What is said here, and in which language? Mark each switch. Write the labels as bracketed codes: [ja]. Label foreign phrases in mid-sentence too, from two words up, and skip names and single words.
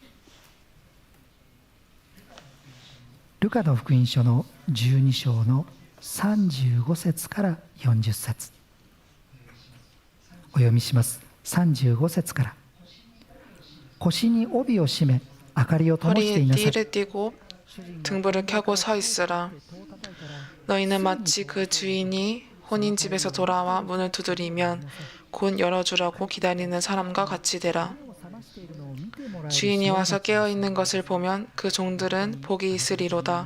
[ja] ルカの福音書の12章の35節から40節お読みします。35節から腰に帯を締め明かりを灯して [ko] 허리에 [ja] いなさい [ko] 띠를 띠고 등불을 켜고 서 있으라. 너희는 마치 그 주인이 혼인집에서 돌아와 문을 두드리면 곧 열어주라고 기다리는 사람과 같이 되라. 주인이 와서 깨어있는 것을 보면 그 종들은 복이 있으리로다.